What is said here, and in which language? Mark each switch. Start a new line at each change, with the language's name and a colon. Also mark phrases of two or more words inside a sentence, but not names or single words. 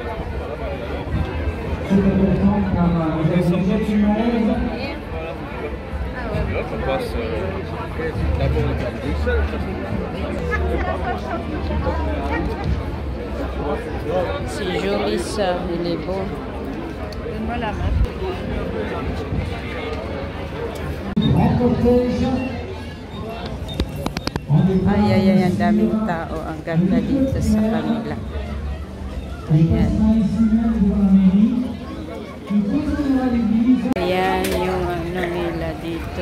French: C'est important car nous avons déjà du monde. là qu'on passe d'abord au Bruxelles. C'est joli ça, il est beau. Donne-moi la main.
Filipino: Ay, ang daming tao. Ang ganda dito sa kanila. Ayan. Ayan yung ano nila dito.